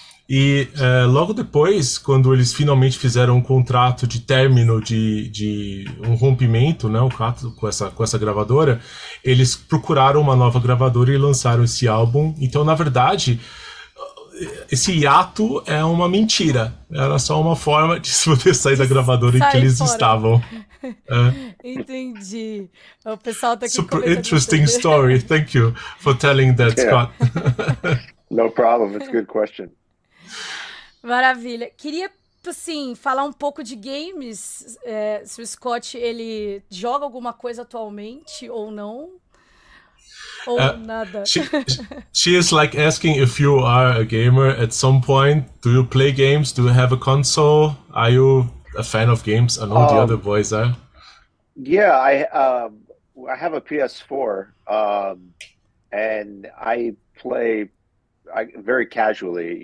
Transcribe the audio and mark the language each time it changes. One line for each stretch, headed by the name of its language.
Portuguese: E logo depois, quando eles finalmente fizeram um contrato de término de um rompimento, né, com essa gravadora, eles procuraram uma nova gravadora e lançaram esse álbum. Então, na verdade, esse hiato é uma mentira. Era só uma forma de se poder sair da gravadora em que eles estavam. Entendi. O pessoal tá aqui
English: Super interesting story. Thank you for telling that, Scott. No problem. It's a good question.
Portuguese: Maravilha. Queria assim, falar um pouco de games, se o Scott, ele joga alguma coisa atualmente ou não, ou nada.
English: She is like asking if you are a gamer at some point. Do you play games? Do you have a console? Are you a fan of games? I know the other boys are. Yeah, I have a PS4, and I play very casually.